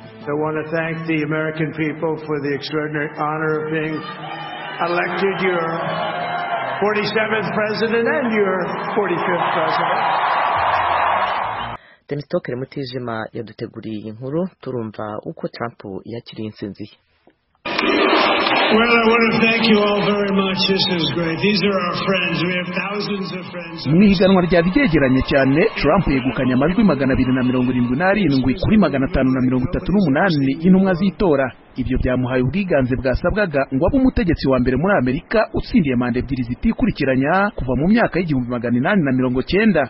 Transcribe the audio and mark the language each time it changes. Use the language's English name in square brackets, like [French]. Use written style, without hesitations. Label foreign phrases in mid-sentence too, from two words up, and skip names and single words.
[English] I want to thank the American people for the extraordinary honor of being elected your 47th president and your 45th president. [Kinyarwanda] Denis Tokere Mutijima yaduteguriye inkuru turumva uko Trump yakiriye insinzi. [English] Well, I want to thank you all very much. This is great. These are our friends. We have thousands of friends. [Kinyarwanda] Mwihiganwa ryabigeranye cyane Trump yegukanye amajwi 277 kuri 538 y'intumwa z'itora. Ibyo byamuhaye ubwiganze bwasabwaga ngo abe umutegetsi wa mbere muri Amerika utsindiye manda ebyiri zitikurikiranya kuva mu myaka y'1890.